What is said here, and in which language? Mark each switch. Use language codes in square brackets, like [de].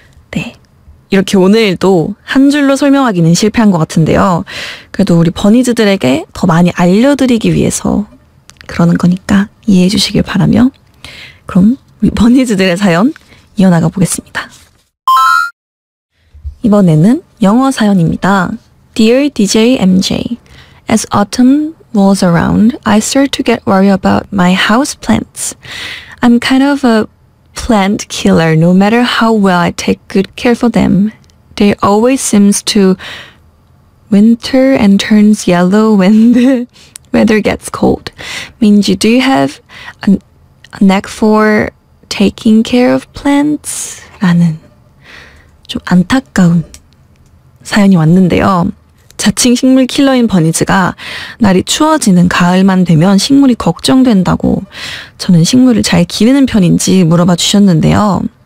[ko] 네. 이렇게 오늘도 한 줄로 설명하기는 실패한 것 같은데요. 그래도 우리 버니즈들에게 더 많이 알려드리기 위해서 그러는 거니까 이해해 주시길 바라며 그럼 우리 버니즈들의 사연 이어나가 보겠습니다. 이번에는 영어 사연입니다. [en] Dear DJ MJ, as autumn rolls around, I start to get worried about my house plants. I'm kind of a plant killer no matter how well I take good care for them. They always seems to winter and turns yellow when the weather gets cold. Minji, do you have a knack for taking care of plants? [ko] 라는 좀 안타까운 사연이 왔는데요. 자칭 식물 킬러인 버니즈가 날이 추워지는 가을만 되면 식물이 걱정된다고 저는 식물을 잘 기르는 편인지 물어봐 주셨는데요.